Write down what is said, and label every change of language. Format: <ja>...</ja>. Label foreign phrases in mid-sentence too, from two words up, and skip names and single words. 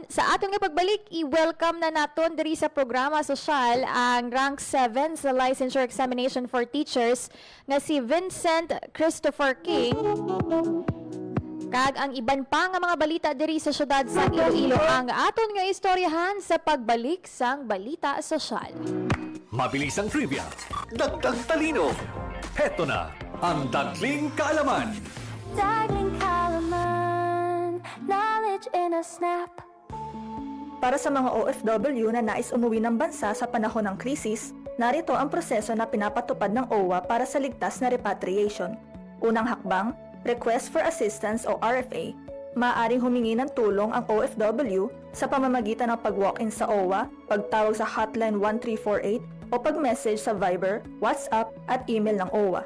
<hil>Sa atong ipagbalik, i-welcome na naton diri sa programa sosyal ang rank 7 sa</hil> <en>licensure examination for teachers</en> <hil>nga si Vincent Christopher King. Kag ang iban pa nga mga balita diri sa syudad sa Iloilo ang aton nga istoryahan sa pagbalik sang Balita Sosyal.</hil> <tl>Mabilis ang trivia, dagdag talino. Heto na ang Dagling Kaalaman. Dagling Kaalaman,</tl> <en>knowledge in a snap.</en> <tl>Para sa mga OFW na nais umuwi ng bansa sa panahon ng krisis, narito ang proseso na pinapatupad ng OWA para sa ligtas na repatriation. Unang hakbang,</tl> <en>Request for Assistance</en> <tl>o RFA. Maaaring humingi ng tulong ang OFW sa pamamagitan ng pag-walk-in sa OWA, pagtawag sa hotline 1348 o pag-message sa Viber, WhatsApp at email ng OWA.</tl>